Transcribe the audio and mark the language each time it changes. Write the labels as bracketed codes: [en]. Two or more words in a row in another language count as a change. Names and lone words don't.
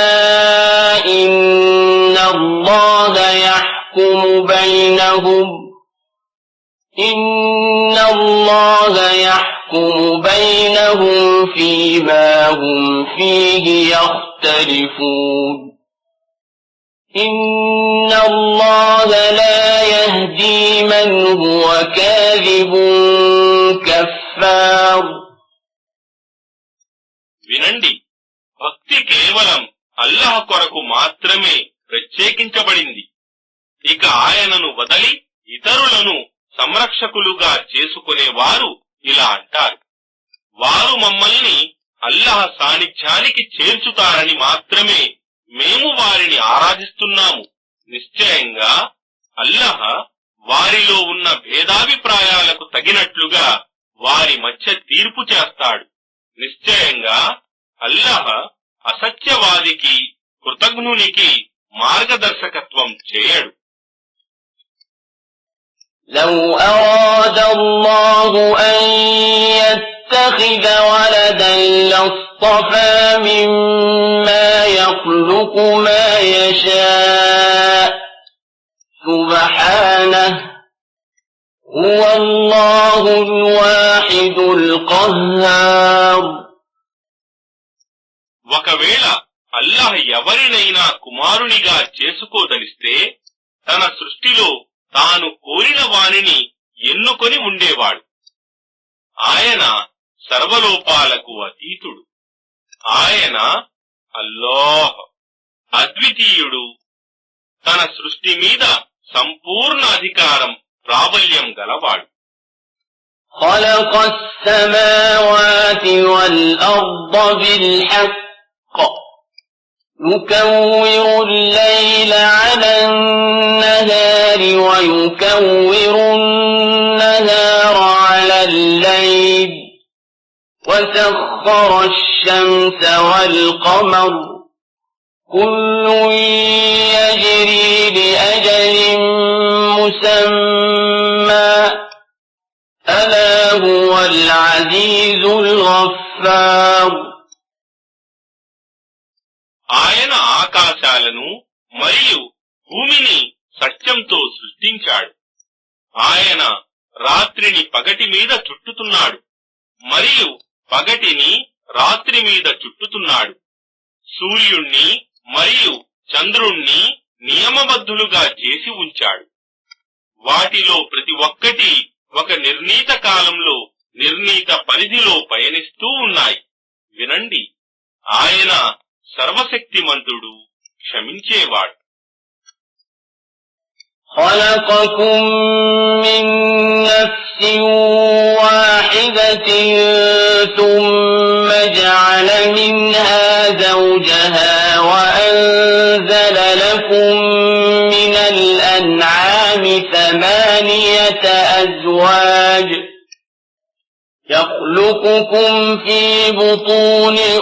[ar] إن الله يحكم بينهم فيما هم فيه يختلفون إن الله لا يهدي من هو كاذب كفار [te] వినండి, భక్తి కేవలం అల్లాహ్ కొరకు మాత్రమే ప్రత్యేకించబడింది. ఇక ఆయనను వదలి ఇతరులను సంరక్షకులుగా చేసుకునేవారు ఇలా అంటారు: వారు మమ్మల్ని అల్లాహ్ సాన్నిధ్యానికి చేర్చుతారని మాత్రమే మేము వారిని ఆరాధిస్తున్నాము. నిశ్చయంగా అల్లాహ్ వారిలో ఉన్న భేదాభిప్రాయాలకు తగినట్లుగా వారి మధ్య తీర్పు చేస్తాడు. నిశ్చయంగా అల్లాహ్ అసత్యవాదికి కృతజ్ఞునికి మార్గదర్శకత్వం చేయడు. [ar] لو أراد الله أن يتخذ ولدا لاصطفى مما يخلق ما يشاء سبحانه هو الله الواحد القهار [te] ఒకవేళ అల్లాహ్ ఎవరినైనా కుమారునిగా చేసుకోదలిస్తే తన సృష్టిలో తాను కోరిన వానిని ఎన్నుకొని ఉండేవాడు. ఆయన సర్వలోపాలకు అతీతుడు. ఆయన అల్లాహ్ అద్వితీయుడు. తన సృష్టి మీద సంపూర్ణ అధికారం ప్రాబల్యం గలవాడు. [ar] خلق السماوات والأرض بالحق يكور الليل على النهار ويكور النهار على الليل وسخر الشمس والقمر كل يجري لأجل مسمى ألا هو العزيز الغفار [te] ఆయన ఆకాశాలను మరియు భూమిని సత్యంతో సృష్టించాడు. ఆయన రాత్రిని పగటి మీద చుట్టుతున్నాడు మరియు పగటిని రాత్రి మీద చుట్టుతున్నాడు. సూర్యుణ్ణి మరియు చంద్రుణ్ణి నియమబద్ధులుగా చేసి ఉంచాడు. వాటిలో ప్రతి ఒక్కటి ఒక నిర్ణీత కాలంలో నిర్ణీత పరిధిలో పయనిస్తూ ఉన్నాయి. వినండి, ఆయన సర్వశక్తిమంతుడు, క్షమించేవాడు. [ar] خلقكم من نفس واحدة ثم جعل منها زوجها وأنزل لكم من الأنعام 8 أزواج يخلقكم في بطون